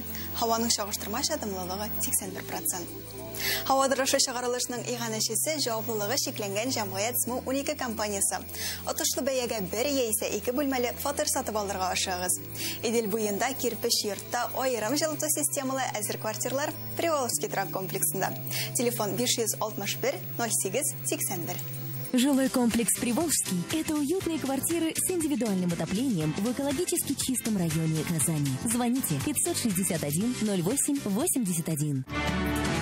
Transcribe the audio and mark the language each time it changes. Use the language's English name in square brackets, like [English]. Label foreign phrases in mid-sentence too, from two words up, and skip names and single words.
[Tatar] Һаваның чагыштырмача дымлылыгы 81%. Һава торышы чыгарылышының иганәчесе җаваплылыгы шикләнгән җәмгыять СМУ-12 компаниясе. Отышлы бәягә бер яисә 2 бүлмәле фатир сатып алырга ашыгыз. Идел буенда кирпеч йортта аерым җылыту системалы әзер квартирлар Приволжский трак комплексында. Телефон 561 08 81. [Russian] Жилой комплекс «Приволжский» – это уютные квартиры с индивидуальным отоплением в экологически чистом районе Казани. Звоните 561 08 81.